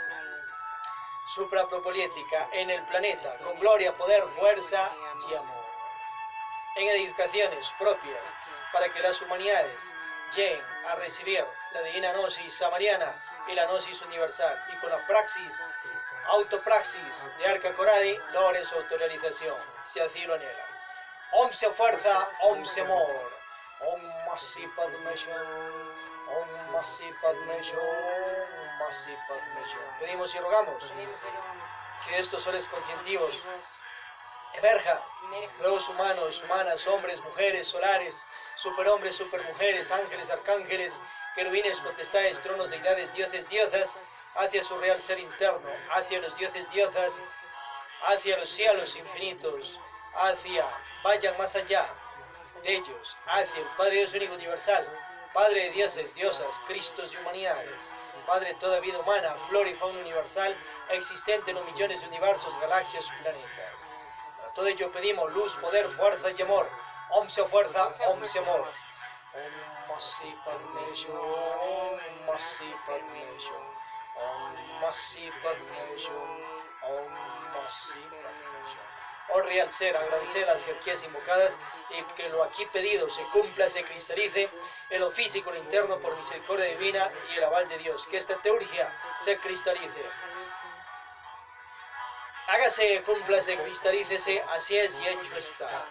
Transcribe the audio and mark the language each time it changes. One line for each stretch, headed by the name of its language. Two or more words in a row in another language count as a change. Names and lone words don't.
Spanish: suprapropoliética en el planeta, con gloria, poder, fuerza y amor, en edificaciones propias, para que las humanidades lleguen a recibir la divina gnosis samariana y la gnosis universal, y con la praxis, autopraxis de Arca Coradi, logren su autorización, si así lo anhelan. Om sea fuerza, Om sea amor.
Sanskrit: Om Masi Padme Hum, Om Masi Padme Hum, Om Masi Padme Hum.
Spanish: Pedimos y rogamos que estos soles conscientivos emerja. Nuevos humanos, humanas, hombres, mujeres, solares, superhombres, supermujeres, ángeles, arcángeles, querubines, potestades, tronos, deidades, dioses, diosas, hacia su real ser interno, hacia los dioses, diosas, hacia los cielos infinitos, vayan más allá de ellos, hacia el Padre Dios único universal, Padre de dioses, diosas, cristos y humanidades, Padre de toda vida humana, flora y fauna universal, existente en los millones de universos, galaxias y planetas. Para todo ello pedimos luz, poder, fuerza y amor. Om sea fuerza, Om sea amor.
Sanskrit: Om Masi Padme Hum, Om Masi Padme Hum, Om Masi Padme Hum, Om Masi Padme Hum.
Spanish: Oh real ser, agradecer las jerarquías invocadas y que lo aquí pedido se cumpla, se cristalice en lo físico, en lo interno, por misericordia divina y el aval de Dios. Que esta teurgia se cristalice. Hágase, cúmplase, cristalícese, así es y hecho está.